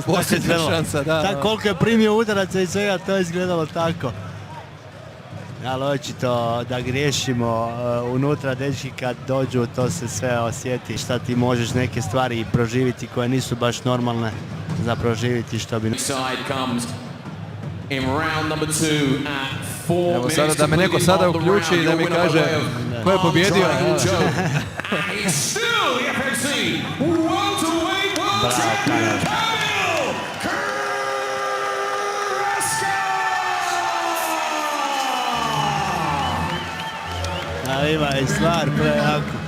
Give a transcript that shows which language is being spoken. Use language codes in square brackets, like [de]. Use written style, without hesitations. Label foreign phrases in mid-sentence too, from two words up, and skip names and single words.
[bs] Posljednja šansa, da. Tako koliko je primio udaraca i svega, to je izgledalo tako. Ali očito da griješimo unutra, dečki kad dođu to se sve osjeti. Šta ti možeš neke stvari proživiti koje nisu baš normalne za proživiti što bi... [en] Side comes in round number 2 at 4 [bs] Evo sada [en] minutes [bs] da me neko [en] completed [bs] sada [en] of the [bs] uključi [en] round. [bs] i da mi [en] Your winner [bs] kaže [en] by way of [bs] ko je pobjedio. [en] Triangle Joe. And he's still the FNC welterweight world [bs] Bravo, [en] champion, [bs] Kamil. Kamil Kraska! A ima i stvar prejako.